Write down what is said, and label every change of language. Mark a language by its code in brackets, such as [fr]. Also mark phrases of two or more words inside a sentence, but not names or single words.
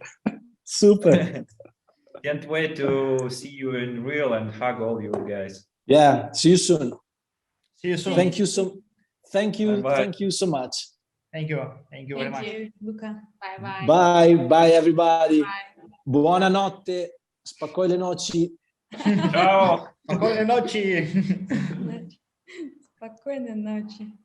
[en] Super. Can't wait to see you in real and hug all you guys. Yeah. See you soon. See you soon. Thank you so. Thank you. Bye-bye. Thank you so much. Thank you. Thank you very much. Thank you, Luca. Bye bye. Bye. Bye everybody. Bye. [ru] Buonanotte. Спокойной ночи. [it] Ciao. [ru] Спокойной ночи. Спокойной ночи.